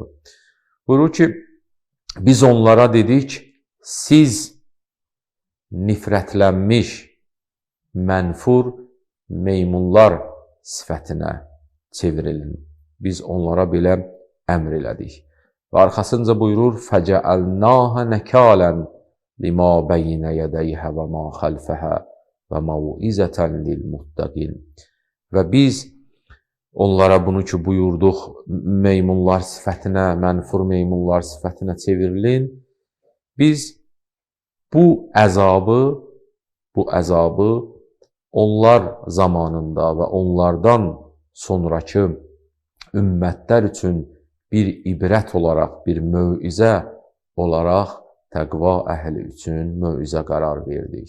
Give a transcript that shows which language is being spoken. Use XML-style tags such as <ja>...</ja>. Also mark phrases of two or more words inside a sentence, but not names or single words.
<az>Buyurur ki, biz onlara dedik, siz nifrətlənmiş, mənfur meymunlar sifətinə çevrilin. Biz onlara belə əmr elədik. Və arxasınca buyurur,</az> <ar>فَجَعَلْنَاهَ نَكَالًا لِمَا بَيْنَ يَدَيْهَا وَمَا خَلْفَهَا وَمَوْعِظَةً لِلْمُتَّقِينَ.</ar> <az>Və biz onlara bunu ki buyurduq, meymunlar sifətinə, mənfur meymunlar sifətinə çevrilin. Biz bu əzabı onlar zamanında və onlardan sonraki ümmətlər üçün bir ibrət olaraq, bir mövizə olaraq təqva əhli üçün mövizə qərar verdik.</az>